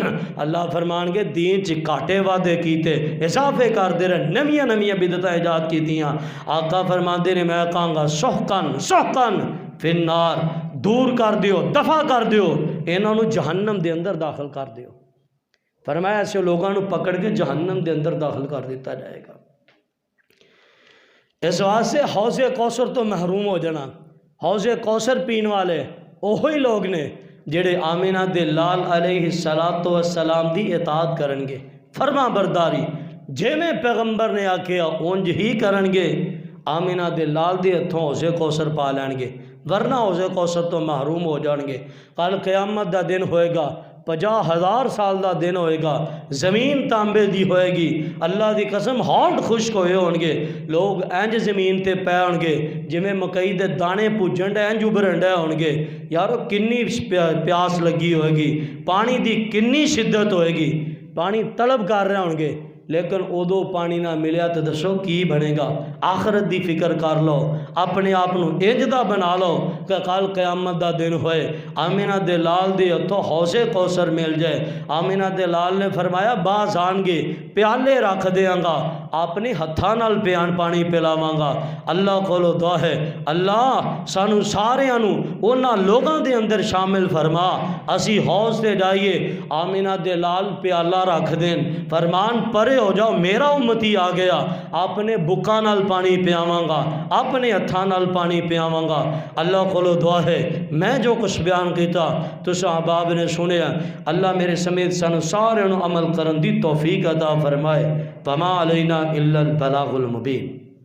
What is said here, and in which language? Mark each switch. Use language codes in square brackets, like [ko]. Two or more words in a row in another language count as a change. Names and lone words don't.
[pa] اللہ فرمان گے دین چ گھاٹے واَدھے کیتے، اضافے کردے رہے، نویاں نویاں بدعتاں ایجاد کیتیاں. آقا فرماندے نے میں کہاں گا [ar] سحقا سحقا فالنار, [pa] دور کر دیو، دفع کر دیو، انہاں جہنم دے اندر داخل کر دیو. فرمایا ایسے لوگوں کو پکڑ کے جہنم دے اندر داخل کر دیتا جائے گا۔ اس واسطے حوض کوثر تو محروم ہو جانا۔ حوض کوثر پین والے وہی لوگ نے جڑے آمینہ دے لال علیہ السلام دی اطاعت کرن گے، فرما برداری جے میں پیغمبر نے آکھیا اونج ہی کرن گے، آمینہ دے لال دے ہتھوں حوض کوثر پا لین گے، ورنہ حوض کوثر تو محروم ہو جان گے۔ کل قیامت دا دن ہوئے گا، 50,000 سال دا دن ہوئے گا، زمین تانبے دی ہوئے گی، اللہ دی قسم ہونٹ خشک ہوئے ہون گے، لوگ اینج زمین تے پے ہون گے جویں مکئی دے دانے پوجن ڈے اینج ابھرن ڈے ہون گے۔ یارو کنی پیاس لگی ہوئے گی، پانی دی کنی شدت ہوئے گی، پانی طلب کر رہے ہون گے، لیکن ادو پانی نہ ملیا تو دسو کی بنے گا؟ آخرت دی فکر کر لو، اپنے آپ انج دا بنا لو کہ کل قیامت دا دن ہوئے، آمینہ دے لال دے ہتھوں حوض کوثر مل جائے۔ آمینہ دے لال نے فرمایا باز آن گے، پیالے رکھ دیاں گا، اپنے ہتھاں نال پانی پلاواں گا۔ اللہ کولو دعا ہے اللہ سانو ساریاں نو انہاں لوگاں دے اندر شامل فرما، اسی حوض تے جائیے، آمینہ دے لال پیالہ رکھ دین، فرمان پرے ہو جاؤ میرا امتی آ گیا، اپنے بکاں نال پانی پیاواں گا، اپنے ہتھاں نال پانی پیاواں گا۔ اللہ کولو دعا ہے میں جو کچھ بیان کیتا تساں احباب نے سنیا، اللہ میرے سمیت سانو سارے نو عمل کرن دی توفیق عطا فرمائے۔ [ar] وما علینا الا البلاغ المبین۔